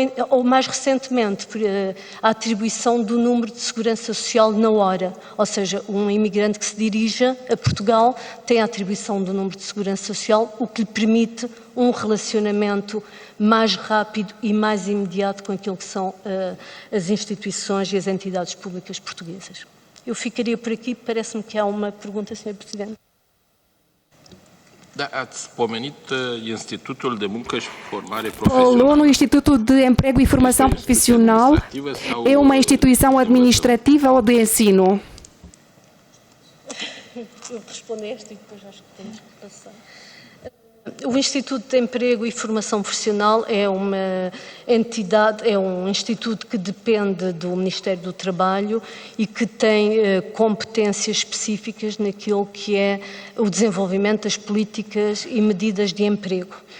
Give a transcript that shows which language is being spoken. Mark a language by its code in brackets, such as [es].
[pt] Ou mais recentemente, a atribuição do número de segurança social na hora, ou seja, um imigrante que se dirija a Portugal tem a atribuição do número de segurança social, o que lhe permite um relacionamento mais rápido e mais imediato com aquilo que são as instituições e as entidades públicas portuguesas. Eu ficaria por aqui, parece-me que há uma pergunta, Sr. Presidente. [ro] Da, ați pomenit Institutul de Muncă și Formare Profesională. [pt] Falou no Instituto de Emprego e Formação Profissional. É uma instituição administrativa ou de ensino? Eu respondo esta e depois acho que temos que passar. O Instituto de Emprego e Formação Profissional é uma entidade, é um instituto que depende do Ministério do Trabalho e que tem competências específicas naquilo que é o desenvolvimento das políticas e medidas de emprego.